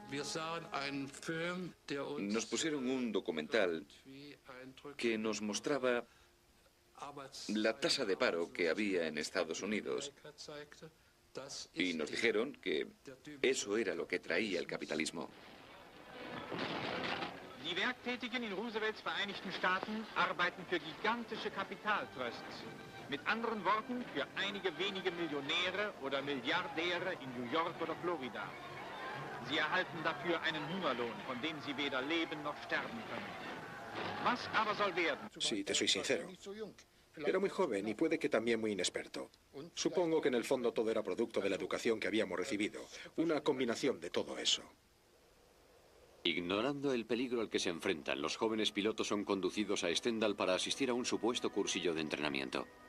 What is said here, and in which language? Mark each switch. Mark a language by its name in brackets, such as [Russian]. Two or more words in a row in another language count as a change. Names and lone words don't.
[Spanish] Nos pusieron un documental que nos mostraba la tasa de paro que había en Estados Unidos y nos dijeron que eso era lo que traía el capitalismo. [German] Die Werktätigen in Roosevelts Vereinigten Staaten arbeiten für gigantische Kapitaltrusts. Mit anderen Worten, für einige wenige Millionäre oder Milliardäre in New York oder Florida. Sie erhalten dafür einen Hungerlohn, von dem sie weder leben noch sterben können. Was aber soll werden? [Spanish] Sí, te soy sincero. Era muy joven y puede que también muy inexperto. Supongo que en el fondo todo era producto de la educación que habíamos recibido. Una combinación de todo eso. Ignorando el peligro al que se enfrentan, los jóvenes pilotos son conducidos a Stendal para asistir a un supuesto cursillo de entrenamiento.